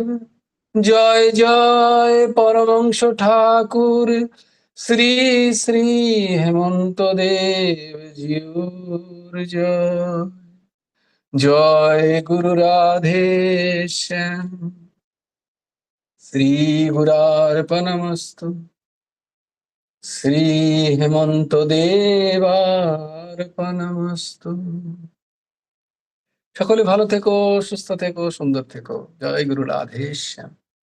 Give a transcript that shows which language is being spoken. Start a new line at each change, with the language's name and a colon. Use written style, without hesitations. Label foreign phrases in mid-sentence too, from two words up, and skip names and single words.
Bangla: জয় জয় পরমংশ ঠাকুর শ্রী শ্রী হেমন্ত দেব জিউর জয়।
Sanskrit: जय गुरु राधे श्याम, श्री गुरार्पणमस्तु, श्री हेमंत देवार्पणमस्तु।
Bangla: সকলে ভালো থেকো, সুস্থ থেকো, সুন্দর থেকো। জয় গুরু রাধে শ্যাম।